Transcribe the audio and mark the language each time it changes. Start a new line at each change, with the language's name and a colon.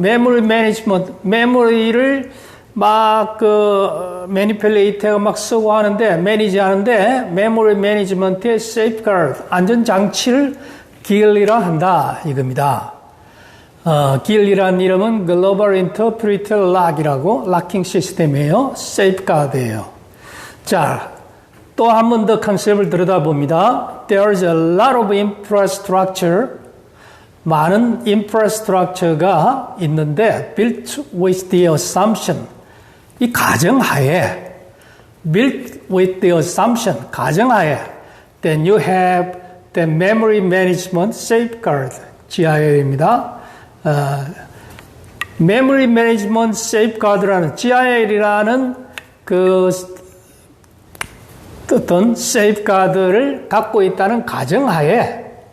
Korean: 메모리 매니지먼트, 메모리를 막 매니플레이터가 막 쓰고 하는데, 매니지 하는데, 메모리 매니지먼트의 Safeguard, 안전장치를 GIL이라 한다, 이겁니다. GIL이라는 이름은 Global Interpreter Lock이라고 락킹 시스템이에요. Safeguard예요. 자, 또 한 번 더 컨셉을 들여다봅니다.
English: There's a lot of infrastructure.
Korean: 많은 infrastructure가 있는데
English: built with the assumption.
Korean: 이 가정하에
English: built with the assumption.
Korean: 가정하에
English: then you have the memory management safeguard.
Korean: GIL입니다.
English: Memory Management Safeguard
Korean: 라는 GIL이라는 그 어떤 safeguard를 갖고 있다는 가정하에